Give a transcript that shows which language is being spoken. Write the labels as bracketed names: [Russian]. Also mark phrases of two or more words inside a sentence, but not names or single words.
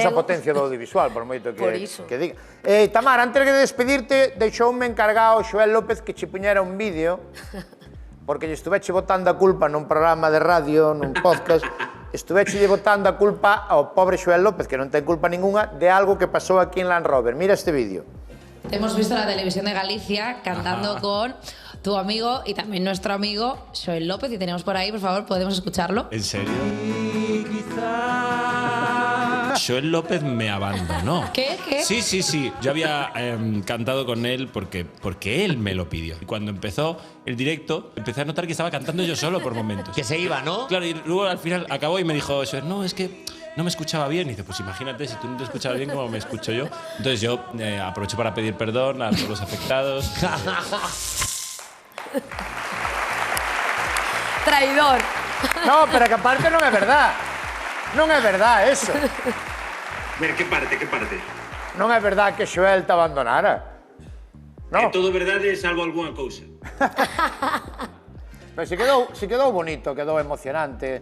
[Galician] Somos a potencia do audiovisual, por moito que diga. Tamar, antes de despedirte, deixoume encargado Xoel López que che puñera un vídeo, porque lle estuveche botando a culpa nun programa de radio, nun podcast, estuveche botando a culpa ao pobre Xoel López, que non ten culpa ninguna, de algo que pasou aquí en Land Rover. Mira este vídeo. [Spanish] Hemos visto la televisión de Galicia cantando con tu amigo y también nuestro amigo Xoel López, y tenemos por ahí, por favor, ¿podemos escucharlo? ¿En serio? Xoel López me abandonó. ¿Qué? Sí. Yo había cantado con él porque él me lo pidió. Y cuando empezó el directo, empecé a notar que estaba cantando yo solo por momentos. Que se iba, ¿no? Claro, y luego al final acabó y me dijo, no, es que no me escuchaba bien. Y dice, pues imagínate, si tú no te escuchabas bien, ¿cómo me escucho yo? Entonces yo aprovecho para pedir perdón a todos los afectados. Traidor. No, [Galician] pero que aparte non é verdad. Non é verdad, eso. Ver, que parte? Non é verdad que Xoel te abandonara. É todo verdade, salvo algunha cousa. Pero se quedou bonito, quedou emocionante.